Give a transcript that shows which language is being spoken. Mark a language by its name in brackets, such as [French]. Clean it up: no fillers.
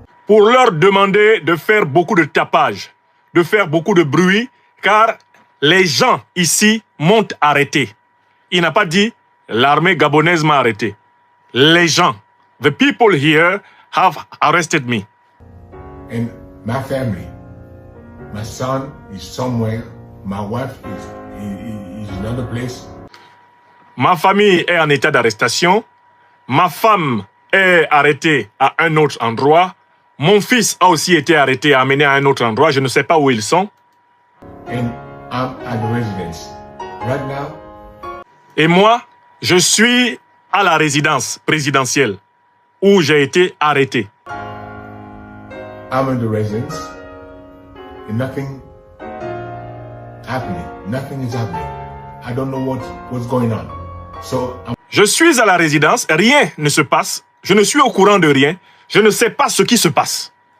[French] pour leur demander de faire beaucoup de tapage, de faire beaucoup de bruit, car les gens ici m'ont arrêté. Il n'a pas dit l'armée gabonaise m'a arrêté. Les gens, [English] the people here have arrested me. And my family, my son is somewhere, my wife is in another place. [French] Ma famille est en état d'arrestation. Ma femme est arrêtée à un autre endroit. Mon fils a aussi été arrêté et amené à un autre endroit. Je ne sais pas où ils sont. [English] And I'm at the residence right now. [French] Et moi, je suis à la résidence présidentielle où j'ai été arrêté. [English] I'm in the residence and nothing happening. Nothing is happening. I don't know what's going on. So [French] Je suis à la résidence, rien ne se passe. Je ne suis au courant de rien. Je ne sais pas ce qui se passe.